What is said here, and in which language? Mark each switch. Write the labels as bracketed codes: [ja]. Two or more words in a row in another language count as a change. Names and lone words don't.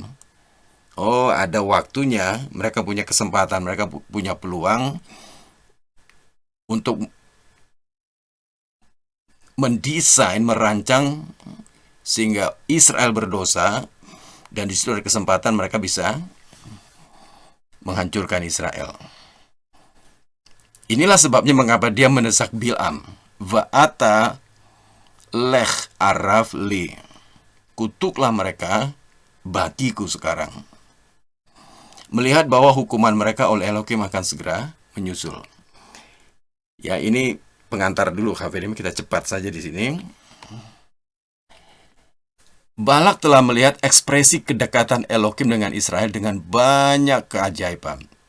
[id] Oh, ada waktunya, mereka punya kesempatan, mereka punya peluang untuk mendesain, merancang sehingga Israel berdosa, dan di situ ada kesempatan mereka bisa menghancurkan Israel. Inilah sebabnya mengapa dia mendesak Bil'am. [he] ועתה לך ארה לי. [id] Kutuklah mereka bagiku sekarang. Melihat bahwa hukuman mereka oleh Elohim akan segera menyusul. Ya, ini pengantar dulu, Hafirim, kita cepat saja di sini. Balak telah melihat ekspresi kedekatan Elohim dengan Israel dengan banyak keajaiban.